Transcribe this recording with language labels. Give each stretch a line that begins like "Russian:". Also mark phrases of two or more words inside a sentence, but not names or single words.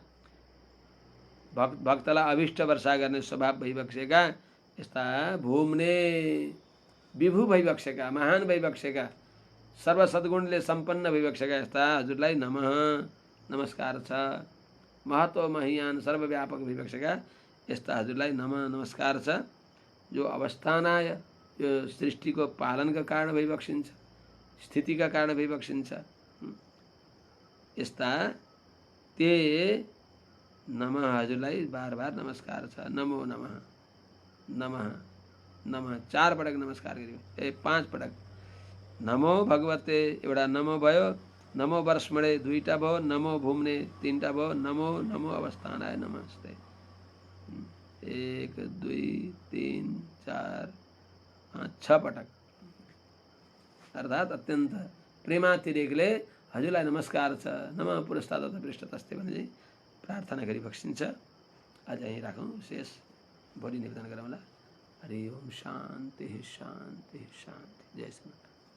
Nepali: भक्तलाई अभिष्ट वर्षा गर्ने स्वभाव भइबक्सेका यस्ता भूम्ने विभु भइबक्सेका महान भइबक्सेका सर्वसद्गुणले सम्पन्न भइबक्सेका यस्ता हजुरलाई नमः नमस्कार छ
Sanskrit: महत्व महियान
Nepali: सर्वव्यापक भइबक्सेका यस्ता हजुरलाई नमः नमस्कार छ जो अवस्थानाय यो सृष्टिको पालनका कारण भइबक्सिन्छ स्थितिका कारण भइबक्सिन्छ यस्ता ते नमः हजुरलाई बार बार नमस्कार छ
Sanskrit: नमो नमः नमः नमः
Nepali: 4 पटक नमस्कार गरियो 5 पटक
Sanskrit: नमो भगवते
Nepali: एउटा नमो भयो
Sanskrit: नमो वर्षमणे
Nepali: 2टा भयो
Sanskrit: नमो भूम्ने
Nepali: 3टा भयो
Sanskrit: नमो नमो अवस्थानाय नमस्ते
Nepali: 1 2 3 4 5 6 पटक अर्थात् अत्यन्त प्रेमातिरेकले हजुरलाई नमस्कार छ
Sanskrit: नमः पुरस्ताद पृष्ठतस्ते
Nepali: भने चाहिँ प्रार्थना गरिबक्सिन्छ आज यहीँ राखौँ शेष भोलि निवेदन गरौँला
Sanskrit: हरि ओम शान्ति शान्ति शान्ति
Nepali: जय श्री